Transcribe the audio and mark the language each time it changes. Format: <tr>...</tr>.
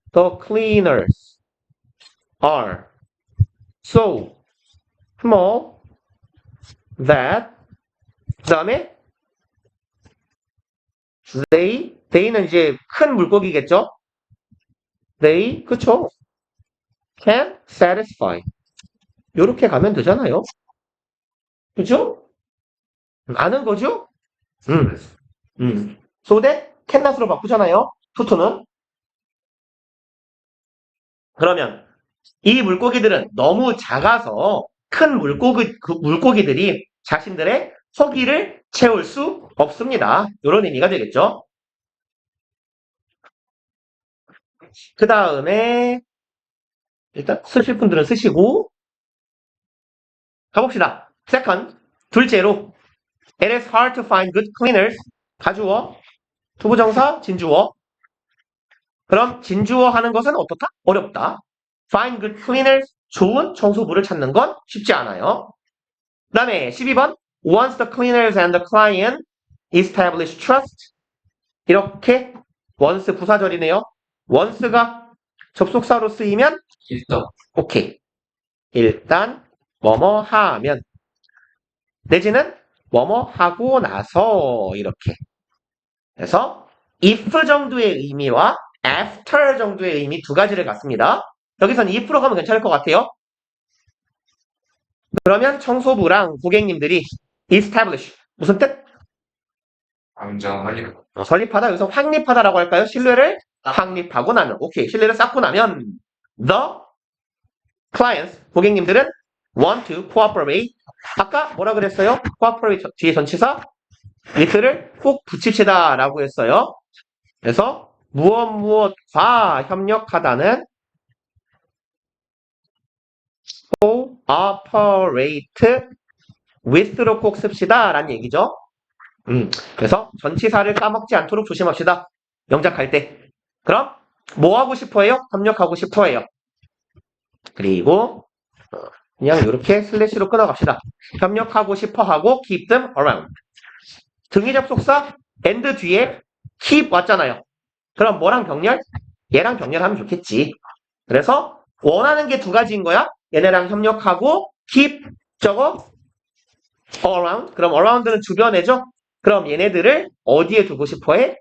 <en>The cleaners are so small that</en> <ko>그 다음에</ko> <en>they는</en> <ko>이제 큰 물고기겠죠? They 그쵸?</ko> <en>Can satisfy</en> <ko>요렇게 가면 되잖아요. 그죠? 아는 거죠?</ko> <en>So that can not으로</en> <ko>바꾸잖아요. to는 그러면 이 물고기들은 너무 작아서 큰 물고기들이 자신들의 허기를 채울 수 없습니다. 이런 의미가 되겠죠. 그 다음에 일단 쓰실 분들은 쓰시고 가봅시다.</ko> <en>Second,</en> <ko>둘째로</ko> <en>It is hard to find good cleaners.</en> <ko>가주어, 투부정사, 진주어. 그럼 진주어 하는 것은 어떻다? 어렵다.</ko> <en>Find good cleaners.</en> <ko>좋은 청소부를 찾는 건 쉽지 않아요. 그 다음에 12번</ko> <en>Once the cleaners and the client establish trust.</en> <ko>이렇게 once 부사절이네요. once가 접속사로 쓰이면 오케이. 일단 뭐뭐 하면 내지는 뭐뭐 하고 나서 이렇게 그래서 if 정도의 의미와 after 정도의 의미 두 가지를 갖습니다. 여기서는 if로 가면 괜찮을 것 같아요. 그러면 청소부랑 고객님들이 establish 무슨 뜻? 설립하다. 여기서 확립하다라고 할까요? 신뢰를 확립하고 나면 오케이. 신뢰를 쌓고 나면</ko> <en>the clients</en> <ko>고객님들은</ko> <en>want to cooperate.</en> <ko>아까 뭐라 그랬어요? cooperate 뒤에 전치사 with를 꼭 붙이시다 라고 했어요. 그래서 무엇과 협력하다는 cooperate with로 꼭 씁시다 라는 얘기죠. 그래서 전치사를 까먹지 않도록 조심합시다. 영작할 때. 그럼 뭐 하고 싶어해요? 협력하고 싶어해요. 그리고 그냥 이렇게 슬래시로 끊어갑시다. 협력하고 싶어하고</ko> <en>keep them around.</en> <ko>등위 접속사 and 뒤에 keep 왔잖아요. 그럼 뭐랑 병렬? 얘랑 병렬하면 좋겠지. 그래서 원하는 게 두 가지인 거야. 얘네랑 협력하고 keep 저거 around. 그럼 around는 주변에죠. 그럼 얘네들을 어디에 두고 싶어해?</ko>